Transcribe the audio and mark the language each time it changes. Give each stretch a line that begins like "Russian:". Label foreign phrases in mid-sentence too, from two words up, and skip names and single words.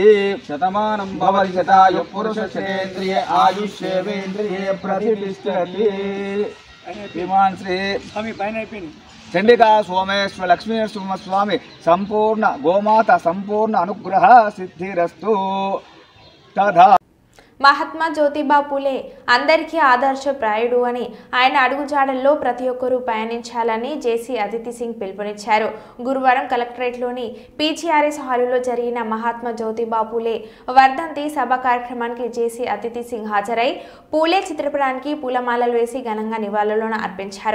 Sanskrit: शतमानं भवति शतायुः पुरुषशतेन्द्रिये आयुष्येवेन्द्रिये प्रतिष्ठति. श्रीमान श्री चंडिका सोमेश्वर लक्ष्मी नरसिंहस्वामी संपूर्ण गोमाता संपूर्ण अनुग्रह सिद्धिरस्तु. तथा
Telugu: మహాత్మా జ్యోతిబా పూలే అందరికీ ఆదర్శప్రాయుడు అని ఆయన అడుగుజాడల్లో ప్రతి ఒక్కరూ పయనించాలని జేసీ అదితి సింగ్ పిలుపునిచ్చారు. గురువారం కలెక్టరేట్లోని పీజీఆర్ఎస్ హాలులో జరిగిన మహాత్మా జ్యోతిబా పూలే వర్ధంతి సభ కార్యక్రమానికి జేసీ అదితి సింగ్ హాజరై పూలే చిత్రపటానికి పూలమాలలు వేసి ఘనంగా నివాళులను అర్పించారు.